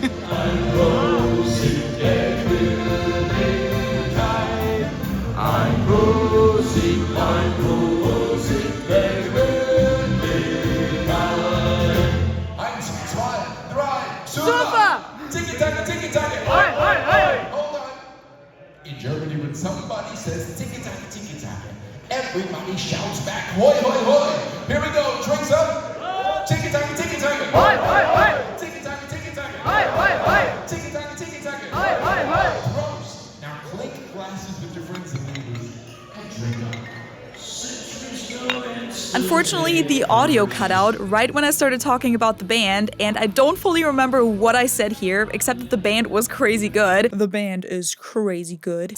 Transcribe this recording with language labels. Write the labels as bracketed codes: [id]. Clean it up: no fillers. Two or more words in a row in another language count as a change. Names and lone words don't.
[en] Super! Tiki-taka, tiki-taka. Hold on. In Germany, when somebody says tiki-taka, tiki-taka, everybody shouts back, hoi, hoi, hoi. Here we go, drinks up. Tiki-taka, tiki-taka. Hoi, hoi, hoi. Tiki-taka, tiki-taka. Hoi, hoi, hoi. Tiki-taka, tiki-taka. Hoi, hoi, hoi. [de] Prost. [en] Now clink glasses with your friends and neighbors and drink up. Unfortunately, the audio cut out right when I started talking about the band, and I don't fully remember what I said here, except that the band was crazy good. The band is crazy good.